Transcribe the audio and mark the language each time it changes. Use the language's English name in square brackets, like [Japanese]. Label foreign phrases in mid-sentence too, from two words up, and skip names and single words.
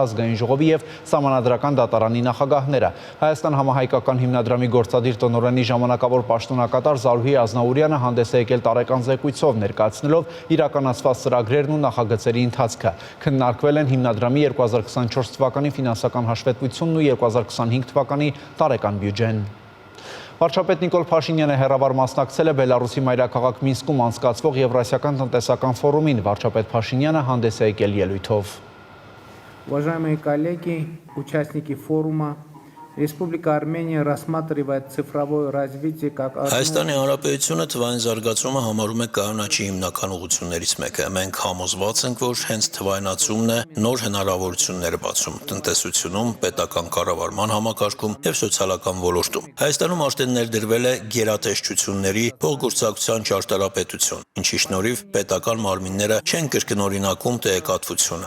[Armenian] ազգային ժողովի և սահմանադրական դատարանի նախագահները։ Հայաստան համահայկական հիմնադրամի գործադիր տնօրենի ժամանակավոր պաշտոնակատար Զարուհի Ազնաուրյանը հանդես է եկել տարեկան զեկույցով, ներկայացնելով իրականացված ծրագրերն ու նախագծերի ընթացքը։ Քննարկվել են հիմնադրամի 2024 թվականի ֆինանսական հաշվետվությունն ու 2025 թվականի տարեկան բյուջեն։ Վարչապետ Նիկոլ Փաշինյանը հեռավար մասնակցել է Բելառուսի մայրաքաղաք Մինսկում անցկացվող Եվրասիական տնտեսական ֆորումին։ Վարչապետ Փաշինյանը հանդես է եկել ելույթով։ [Russian] Уважаемые коллеги, участники форума, Республика Армения рассматривает цифровое развитие как [Armenian] Հայաստանի Հանրապետությունը թվային զարգացումը համարում է կայունաչի հիմնական ուղղություններից մեկը։ Մենք համոզված ենք, որ հենց թվայնացումն է նոր հնարավորություններ բացում տնտեսությունում, պետական կառավարման համակարգում և սոցիալական ոլորտում։ Հայաստանում արդեն ներդրվել է գերատեսչությունների փոխգործակցության ճարտարապետություն, ինչի շնորհիվ պետական մարմինները չեն կրկնօրինակում տեղեկատվությունը,